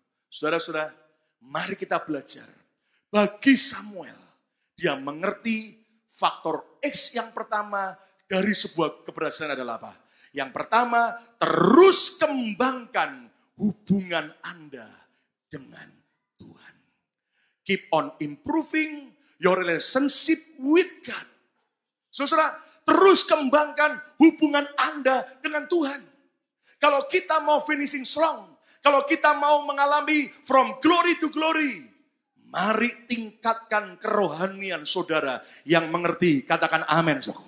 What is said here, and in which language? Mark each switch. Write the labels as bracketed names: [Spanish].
[Indonesian] Saudara-saudara, mari kita belajar. Bagi Samuel, dia mengerti faktor X yang pertama dari sebuah keberhasilan adalah apa? Yang pertama, terus kembangkan hubungan Anda dengan Tuhan. [English] Keep on improving your relationship with God. [Indonesian] Saudara, terus kembangkan hubungan Anda dengan Tuhan. Kalau kita mau [English] finishing strong, [Indonesian] kalau kita mau mengalami [English] from glory to glory, [Indonesian] mari tingkatkan kerohanian saudara yang mengerti. Katakan amin.